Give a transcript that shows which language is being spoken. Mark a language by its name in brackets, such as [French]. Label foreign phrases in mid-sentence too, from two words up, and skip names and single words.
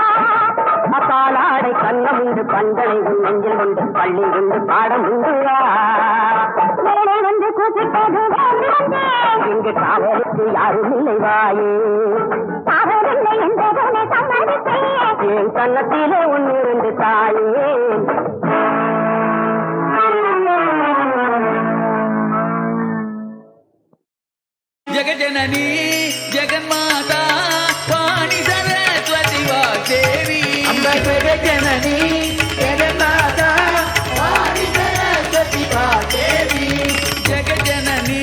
[Tamil] பாலாடை கண்ணம் உண்டு பந்தனை உன் நெஞ்சில் உண்டு பள்ளி உண்டு பாடம் உண்டு மேலே வந்து கூப்பிட்டது வேறு வந்தேன். இங்கு காவலுக்கு யாரும் இல்லை வாயே அவரில்லை என்பதனை சம்மதித்தேன். என் கன்னத்திலே ஒன்று ரெண்டு தாயே [Telugu] జగజనని జగన్మాత వాణి సరస్వతి వాగ్దేవి అంబ జగజనని జగన్మాత వాణి సరస్వతి వాగ్దేవి జగజనని